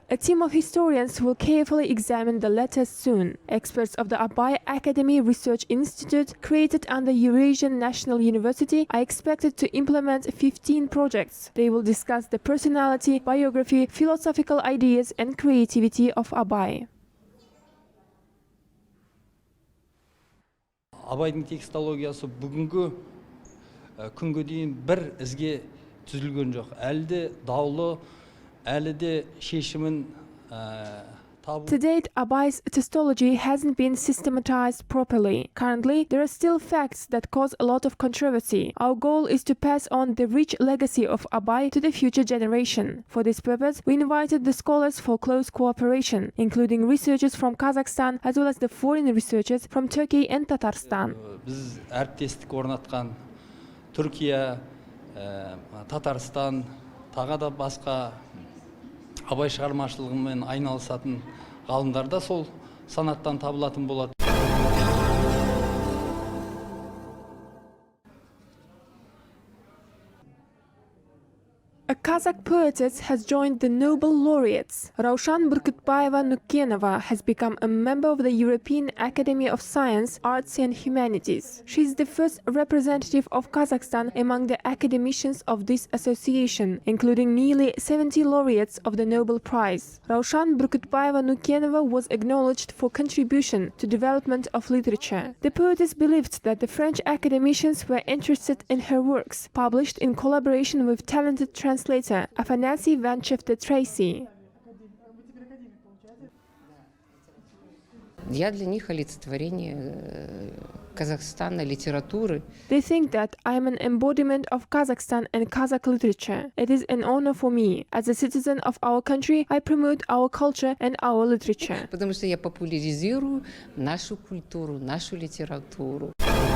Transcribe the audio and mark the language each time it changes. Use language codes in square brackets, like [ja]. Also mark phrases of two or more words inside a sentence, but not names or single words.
[en] A team of historians will carefully examine the letters soon. Experts of the Abai Academy Research Institute, created under Eurasian National University, are expected to implement 15 projects. They will discuss the personality, biography, philosophical ideas, and creativity of Abai. [kk] Абайдың текстологиясы бүгінгі күнге дейін бір ізге түзілген жоқ. Әлі де даулы, әлі де шешімін [en] To date, Abai's testology hasn't been systematized properly. Currently, there are still facts that cause a lot of controversy. Our goal is to pass on the rich legacy of Abai to the future generation. For this purpose, we invited the scholars for close cooperation, including researchers from Kazakhstan as well as the foreign researchers from Turkey and Tatarstan. [kk] Biz әріптестік орнатқан Түркия, Татарстан, тағы да басқа Абай шығармашылығымен айналысатын ғалымдар да сол санаттан табылатын болады. [en] A A Kazakh poetess has joined the Nobel laureates. Raushan Burkutbayeva Nukenova has become a member of the European Academy of Science, Arts and Humanities. She is the first representative of Kazakhstan among the academicians of this association, including nearly 70 laureates of the Nobel Prize. Raushan Burkutbayeva Nukenova was acknowledged for contribution to development of literature. The poetess believed that the French academicians were interested in her works, published in collaboration with talented translator Afanasy Vanchevte-Tracy. [ru] Я для них олицетворение Казахстана, литературы. [en] They think that I am an embodiment of Kazakhstan and Kazakh literature. It is an honor for me. As a citizen of our country, I promote our culture and our literature. [ru] Потому что я популяризирую нашу культуру, нашу литературу.